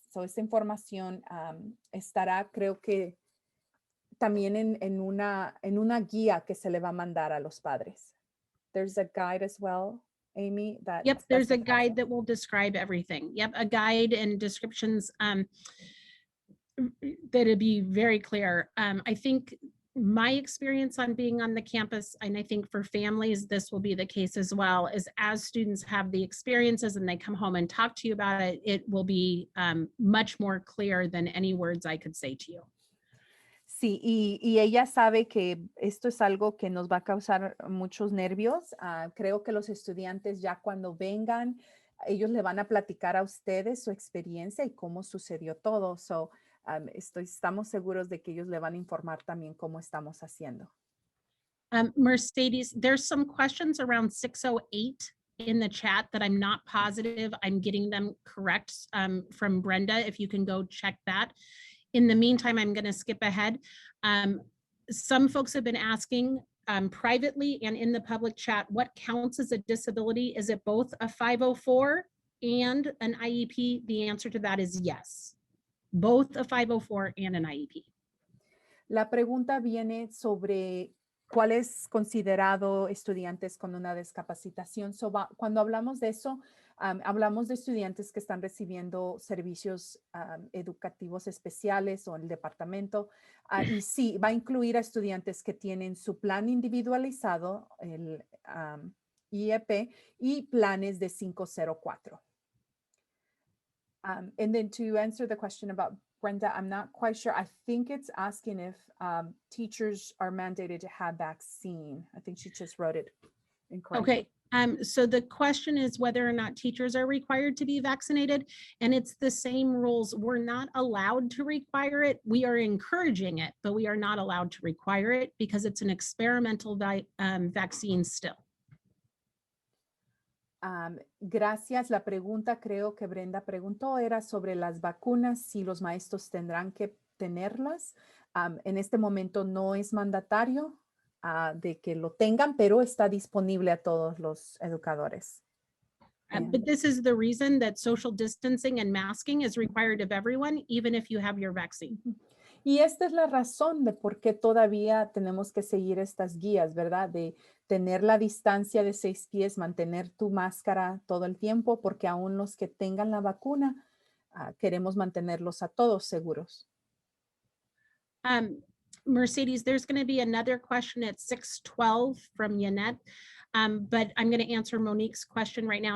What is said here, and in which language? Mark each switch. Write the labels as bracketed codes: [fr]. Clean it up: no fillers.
[es] So, esta información estará, creo que, también en una guía que se le va a mandar a los padres. [en] There's a guide as well, Amy. Yep, there's a guide that will describe everything. Yep, a guide and descriptions that'd be very clear. I think my experience on being on the campus, and I think for families, this will be the case as well, is as students have the experiences and they come home and talk to you about it, it will be much more clear than any words I could say to you. [es] Sí, y ella sabe que esto es algo que nos va a causar muchos nervios. Creo que los estudiantes ya cuando vengan, ellos le van a platicar a ustedes su experiencia y cómo sucedió todo. So, estamos seguros de que ellos le van a informar también cómo estamos haciendo. [en] Mercedes, there's some questions around 608 in the chat that I'm not positive I'm getting them correct from Brenda, if you can go check that. In the meantime, I'm going to skip ahead. Some folks have been asking privately and in the public chat, what counts as a disability? Is it both a 504 and an IEP? The answer to that is yes, both a 504 and an IEP. [es] La pregunta viene sobre cuál es considerado estudiantes con una discapacitación. Cuando hablamos de eso, hablamos de estudiantes que están recibiendo servicios educativos especiales o el departamento. Y sí, va a incluir a estudiantes que tienen su plan individualizado, el IEP, y planes de 504. [en] And then to answer the question about Brenda, I'm not quite sure. I think it's asking if teachers are mandated to have vaccine. I think she just wrote it incorrectly. Okay. So the question is whether or not teachers are required to be vaccinated, and it's the same rules. We're not allowed to require it. We are encouraging it, but we are not allowed to require it because it's an experimental vaccine still. [es] Gracias. La pregunta creo que Brenda preguntó era sobre las vacunas, si los maestros tendrán que tenerlas. En este momento no es mandatario de que lo tengan, pero está disponible a todos los educadores. [en] But this is the reason that social distancing and masking is required of everyone, even if you have your vaccine. [es] Y esta es la razón de por qué todavía tenemos que seguir estas guías, ¿verdad? De tener la distancia de 6 pies, mantener tu máscara todo el tiempo, porque aún los que tengan la vacuna, queremos mantenerlos a todos seguros. [en] Mercedes, there's going to be another question at 6:12 from Yanette, but I'm going to answer Monique's question right now.